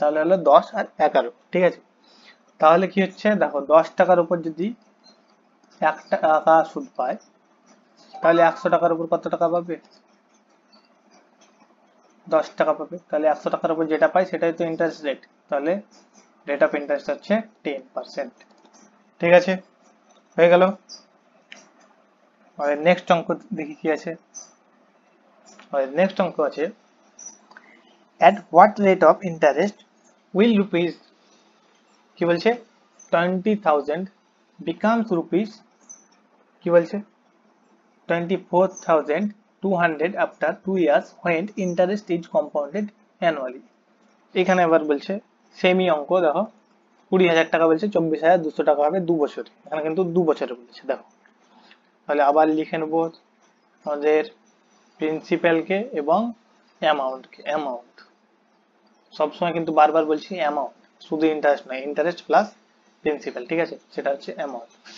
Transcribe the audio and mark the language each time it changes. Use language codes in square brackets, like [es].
[bn] তাহলে হলো 10 আর 11, ঠিক আছে। তাহলে কি হচ্ছে দেখো, 10 টাকার উপর যদি 1 টাকা সুদ পায়, তাহলে 100 টাকার উপর কত টাকা পাবে? 10 টাকা পাবে। তাহলে 100 টাকার উপর যেটা পাই সেটাই তো ইন্টারেস্ট রেট, তাহলে রেট অফ ইন্টারেস্ট হচ্ছে 10%, ঠিক আছে, হয়ে গেল। আর নেক্সট অঙ্ক দেখি কি আছে। আর নেক্সট অঙ্ক আছে, [en] at what rate of interest will rupees, [bn] কি বলছে, [en] 20,000 becomes rupees, কি বলছে, 24,200 after 2 years when interest is compounded annually। [bn] এখানে আবার বলছে সেমি অঙ্ক, দেখো 20,000 টাকা বলছে, 24,200 টাকা হবে 2 বছরে, এখানে কিন্তু 2 বছরে বলেছে। দেখো তাহলে আবার লিখে নেব আমাদের প্রিন্সিপালকে এবং অ্যামাউন্টকে। অ্যামাউন্ট সবসময় কিন্তু বারবার বলছি অ্যামাউন্ট, শুধু ইন্টারেস্ট নয়, ইন্টারেস্ট প্লাস প্রিন্সিপাল, ঠিক আছে, সেটা হচ্ছে অ্যামাউন্ট।